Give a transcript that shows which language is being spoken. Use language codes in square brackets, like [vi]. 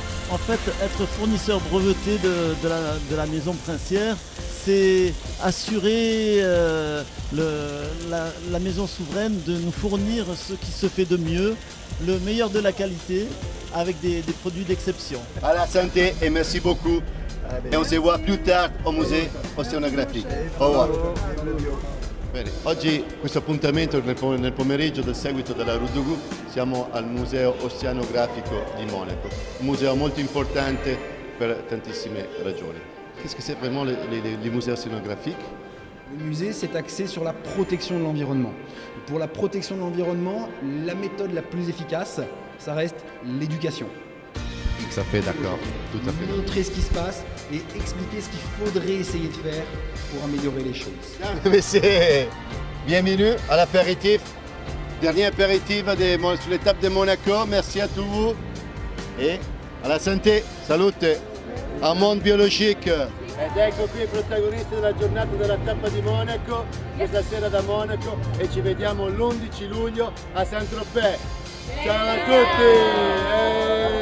[fr] En fait, être fournisseur breveté de la maison princière, c'est assurer la maison souveraine de nous fournir ce qui se fait de mieux, le meilleur de la qualité, avec des produits d'exception. À la santé et merci beaucoup. Et on se voit plus tard au musée oceanografico. Au revoir. [it] Bene, oggi questo appuntamento nel pomeriggio del seguito della Route du Goût siamo al Museo Oceanografico di Monaco, un museo molto importante per tantissime ragioni. [fr] Qu'est-ce que c'est vraiment les musées océanographiques? Le musée s'est axé sur la protection de l'environnement. Pour la protection de l'environnement, la méthode la plus efficace, ça reste l'éducation. Tout à fait d'accord, tout à fait. Montrer ce qui se passe et expliquer ce qu'il faudrait essayer de faire pour améliorer les choses. Messieurs, bienvenue à l'apéritif Dernier apéritif sur l'étape de Monaco. Merci à tous et à la santé. Salute. Un monde biologique. [it] Ed ecco qui i protagonisti della giornata della tappa di Monaco, questa sera da Monaco, e ci vediamo l'11 luglio a Saint-Tropez. Ciao a tutti!